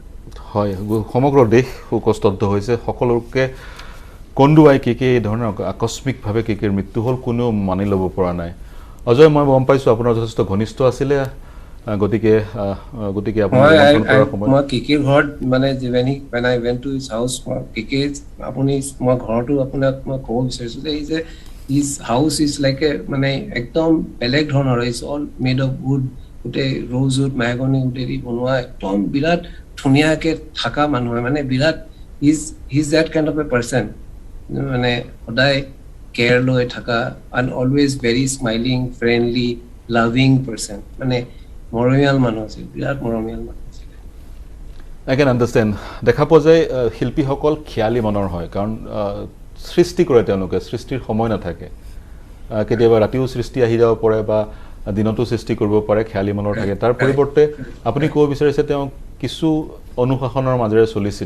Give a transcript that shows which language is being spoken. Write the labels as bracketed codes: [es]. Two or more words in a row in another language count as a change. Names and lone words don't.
[as] হয় সমগ্ৰ দেশ শোকস্তব্ধ হৈছে সকলোকে কন্দুৱাই কেকে এই ধৰণৰ আকস্মিকভাৱে কেকেৰ মৃত্যু হ'ল কোনেও মানি ল'ব পৰা নাই অজয় মই গম পাইছোঁ আপোনাৰ যথেষ্ট ঘনিষ্ঠ আছিলে গতিকে মই কেকেৰ ঘৰত মানে [en] when I went to his house [as] কেকে আপুনি মই ঘৰটো আপোনাক মই ক'ব বিচাৰিছোঁ যে [en] his house is like a [as] মানে একদম বেলেগ ধৰণৰ [en] is all made of wood [as] গোটেই ৰ'জউড মেহগনি উডেদি বনোৱা একদম বিৰাট ধুনীয়াকে থকা মানুহ মানে বিৰাট [en] he's that kind of a person [as] মানে সদায় কেয়াৰ লৈ থকা [en] and always very smiling friendly loving person [as] মানে মৰমীয়াল মানুহ আছিল বিৰাট মৰমীয়াল মানুহ আছিল [en] I can understand [as] দেখা পোৱা যায় শিল্পীসকল খিয়ালী মনৰ হয় কাৰণ সৃষ্টি কৰে তেওঁলোকে সৃষ্টিৰ সময় নাথাকে কেতিয়াবা ৰাতিও সৃষ্টি আহি যাব পাৰে বা দিনতো সৃষ্টি কৰিব পাৰে খিয়ালী মনৰ থাকে তাৰ পৰিৱৰ্তে আপুনি ক'ব বিচাৰিছে তেওঁ কিছু অনুশাসনৰ মাজেৰে চলিছিলে